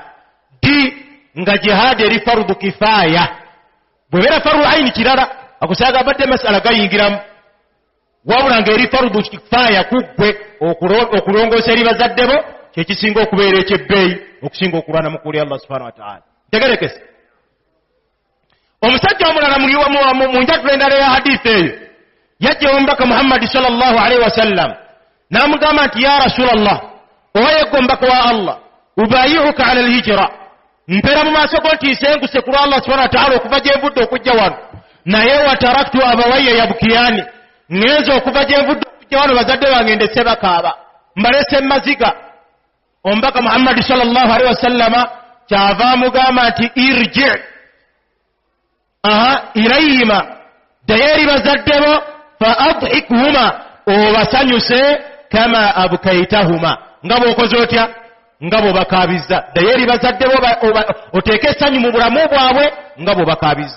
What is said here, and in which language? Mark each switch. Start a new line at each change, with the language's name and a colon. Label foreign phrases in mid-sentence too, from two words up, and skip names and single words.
Ganda: Nga jihad eri
Arabic: فرض كفاية,
Ganda: bwebera
Arabic: فرض عين
Ganda: kirala akusaga badde masala gayingiramu, wabula nga eri
Arabic: فرض كفاية
Ganda: kuggwe okulongoosa eri bazadde bo kyekisinga okubeera ekyebbeeyi okusinga okulwana mu kkubo lya
Arabic: الله سبحانه وتعالى.
Ganda: Tegerekese omusajja omulala mu njatula endala ya hadithi eyo yajja omubaka Muhammad
Arabic: صلى الله عليه وسلم
Ganda: n'amugamba nti
Arabic: يا رسول الله,
Ganda: owaye omubaka wa Allah,
Arabic: أبايعك على الهجرة,
Ganda: mpera mu maaso go nti nsenguse ku lwa
Arabic: الله سبحانه وتعالى
Ganda: okuva gye nvudde okujja wano, naye
Arabic: وتركت أبوي يبكيان,
Ganda: ngenze okuva gye nvudde okujja wano bazadde bange ndese bakaaba, mbalese maziga. Omubaka Muhammad
Arabic: صلى الله عليه وسلم
Ganda: kyava amugamba nti
Arabic: ارجع إليهما,
Ganda: ddayo eri bazadde bo,
Arabic: فأضحكهما,
Ganda: obasanyuse
Arabic: كما أبكيتهما,
Ganda: nga bw'okoze otya? Nga bw'obakaabizza. Ddayo eri bazadde bo oteeke essanyu mu bulamu bwabwe nga bw'obakaabizza.